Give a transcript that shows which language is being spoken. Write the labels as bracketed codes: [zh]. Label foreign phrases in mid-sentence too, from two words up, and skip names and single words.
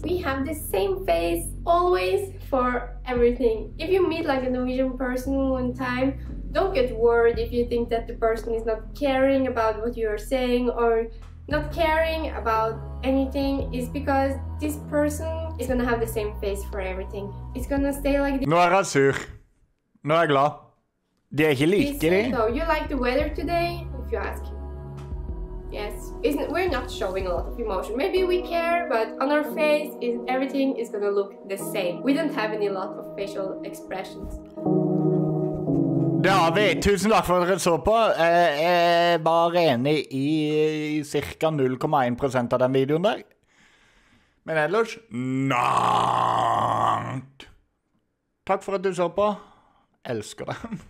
[en] We have the same face always for everything. If you meet like a Norwegian person one time, don't get worried if you think that the person is not caring about what you are saying or not caring about anything. It's because this person is gonna have the same face for everything. It's gonna stay like this. [no] Nå er jeg sur. Nå er jeg glad. De er ikke like, de. [en] So, you like the weather today? If you ask. Yes. We're not showing a lot of emotion. Maybe we care, but on our face, everything is gonna look the same. We don't have any lot of facial expressions. [no] Det har vi. Tusen takk for at dere så på. Jeg var enig i cirka 0,1% av den videoen der. Men ellers, nangt. Takk for at du så på. Elsker det.